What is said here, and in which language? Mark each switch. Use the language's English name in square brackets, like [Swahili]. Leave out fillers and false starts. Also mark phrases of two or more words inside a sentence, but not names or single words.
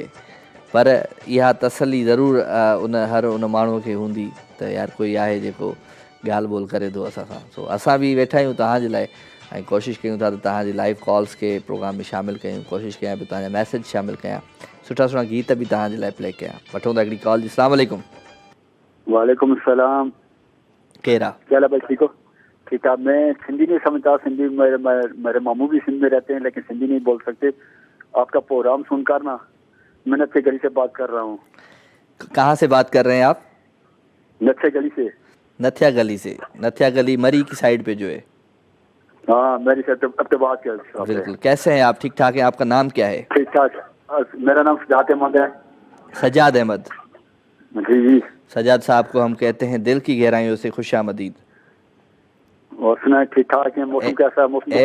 [Sindhi] पर इहा तसली ज़रूरु हर उन माण्हूअ खे हूंदी त यार कोई आहे जेको ॻाल्हि ॿोल करे थो असां सां। सो असां बि वेठा आहियूं तव्हांजे लाइ, ऐं कोशिशि कयूं था त तव्हांजी लाइव कॉल्स खे प्रोग्राम में शामिलु कयूं, कोशिशि कयां पियो तव्हांजा मैसेज शामिलु कयां, सुठा सुठा गीत बि तव्हांजे लाइ प्ले कयां। वठूं था हिकिड़ी कॉल जी। [Arabic] السلام عليكم. وعليكم السلام. [Sindhi] केरु आहे? [Urdu] کیا حال ہے بھائی، ٹھیک ہو؟ ٹھیک ہے. میں سندھی نہیں سمجھتا، سندھی میرے ماموں بھی سندھ میں رہتے ہیں لیکن سندھی نہیں بول سکتے. آپکا پروگرام سن کر نا میں نتھے گلی سے بات کر رہا ہوں. کہاں سے بات کر رہے ہیں آپ? نتھے گلی سے. نتھیا گلی سے۔ نتھیا گلی مری کی سائیڈ پے جو ہے? ہاں، میری سے اب تو بات کر. بالکل۔ کیسے ہیں آپ؟ ٹھیک ٹھاک ہیں؟ آپکا نام کیا ہے? ٹھیک ٹھاک۔ میرا نام سجاد احمد ہے. سجاد احمد. جی جی. سجاد صاحب کو ہم کہتے ہیں دل کی گہرائیوں سے خوش آمدید. اور سنا ٹھیک ٹھاک ہے۔ موسم کیسا ہے؟ موسم